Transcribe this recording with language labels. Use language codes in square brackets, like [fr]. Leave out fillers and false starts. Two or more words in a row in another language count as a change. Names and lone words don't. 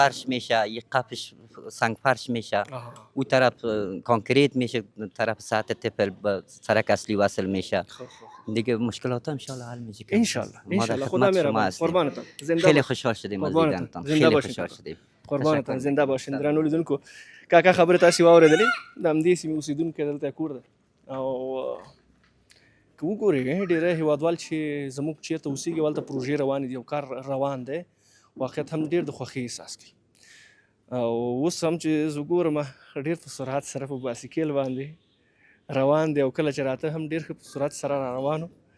[fa] فرش میشه، یک قفش سنگ فرش میشه. آها. او طرف کانکریت میشه، طرف سطح تپل به سرک اصلی وصل میشه. دیگه مشکلات [ar] ان شاء الله [fa] حل میشه. [ar] ان شاء الله [fa] ان ما شاء در الله. خدا خدمت شما مهربان. هستیم. قربانتان، زنده خیلی باش. خوشحال شدیم از قربانتان. دیدنتان. زنده خیلی باشین خوشحال کاکا. شدیم. قربانتان، تشکر. زنده باشین. [ps] درنو لیدونکو، کاکا خبره تاسو واورېدلې د همدې سیمې اوسېدونکی دلته کور ده او که وګورئ ډېری هیوادوال چې زموږ چېرته اوسېږي هلته پروژې روانې دي او کار روان دی، واقعیت هم ډېر د خوښۍ احساس کوي. او اوس هم چې زه ګورم ډېر په سرعت سره په بایسکل باندې روان دی او کله چې راته هم ډېر ښه په سرعت سره را روانو.